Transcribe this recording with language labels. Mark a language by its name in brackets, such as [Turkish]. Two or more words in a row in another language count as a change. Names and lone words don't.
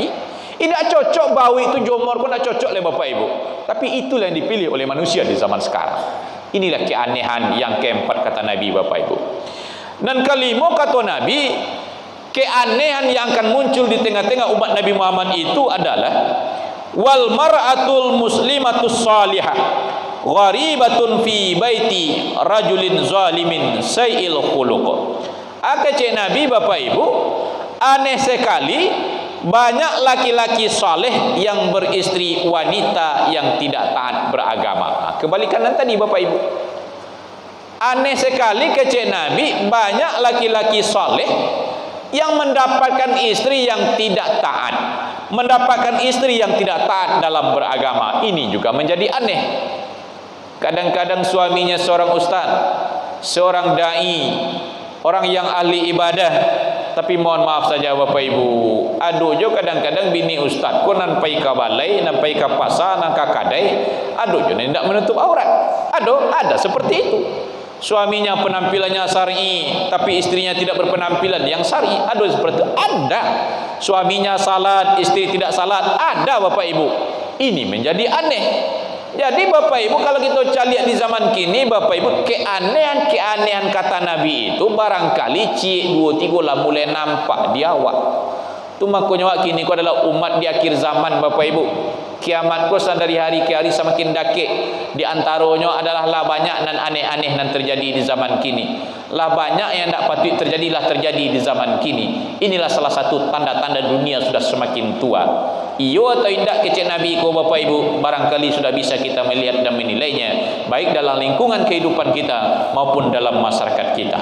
[Indonesian] Tidak cocok bau itu jomor pun tidak cocok oleh Bapak Ibu. Tapi itulah yang dipilih oleh manusia di zaman sekarang. Inilah keanehan yang keempat, kata Nabi, Bapak Ibu. Dan kelima, kata Nabi, keanehan yang akan muncul di tengah-tengah umat Nabi Muhammad itu adalah [Arabic] والمرأة المسلمة الصالحة غريبة في بيت رجل ظالم سيء الخلق. [Indonesian] Cek Nabi, Bapak Ibu, aneh sekali banyak laki-laki saleh yang beristri wanita yang tidak taat beragama. Kebalikan tadi Bapak Ibu. Aneh sekali kecek Nabi, banyak laki-laki saleh yang mendapatkan istri yang tidak taat, mendapatkan istri yang tidak taat dalam beragama. Ini juga menjadi aneh. Kadang-kadang suaminya seorang ustaz, seorang dai, orang yang ahli ibadah, tapi mohon maaf saja Bapak Ibu, [Minangkabau] aduh jo kadang-kadang bini ustaz ko nan pai ka balai, nan pai ka pasar, nan ka kadai, aduh jo [Indonesian] tidak menutup aurat. Aduh, ada seperti itu. Suaminya penampilannya syar'i, tapi istrinya tidak berpenampilan yang syar'i. Aduh, seperti itu ada. suaminya salat, istri tidak salat. Ada Bapak Ibu. Ini menjadi aneh. Jadi Bapak Ibu, kalau kita lihat di zaman kini Bapak Ibu, keanehan kata Nabi itu barangkali cik 2-3 lah mulai nampak di awak. Tu makanya awak kini ku adalah umat di akhir zaman Bapak Ibu. Kiamat ku dari hari ke hari semakin dakik. Di antaranya adalah lah banyak dan aneh-aneh yang terjadi di zaman kini. Lah banyak yang tak patut terjadi di zaman kini. Inilah salah satu tanda-tanda dunia sudah semakin tua. Iyo atau tidak kecek Nabi ko Bapak Ibu, barangkali sudah bisa kita melihat dan menilainya, baik dalam lingkungan kehidupan kita maupun dalam masyarakat kita.